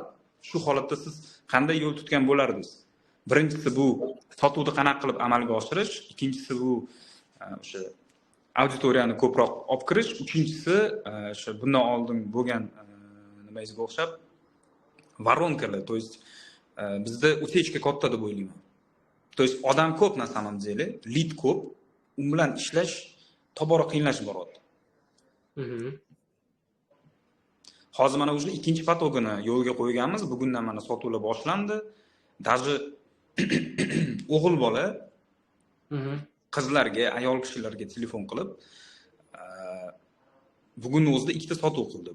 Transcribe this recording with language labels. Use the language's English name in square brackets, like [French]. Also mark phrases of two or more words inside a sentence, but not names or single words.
[Uzbek] Shu holatda siz qanday yo'l tutgan bo'lardingiz? Birinchisi bu sotuvni qanaqa qilib amalga oshirish, ikkinchisi bu o'sha auditoriyani ko'proq olib kirish, uchinchisi o'sha bundan oldin bo'lgan nimangizga o'xshab воронкаlar, [Russian] то есть [Uzbek] bizda utechka katta deb o'ylayman. [Russian] То есть [Uzbek] odam ko'p [Russian] на самом деле, [Uzbek] lead ko'p, u bilan ishlash tobora qiyinlashib boryapti. Hozir mana o'sha ikkinchi patogini yo'lga qo'yganmiz. Bugundan mana sotuvlar boshlandi. Даже o'g'il bola qizlarga, ayol kishilarga telefon qilib, bugunning o'zida ikkita sotuv qildi.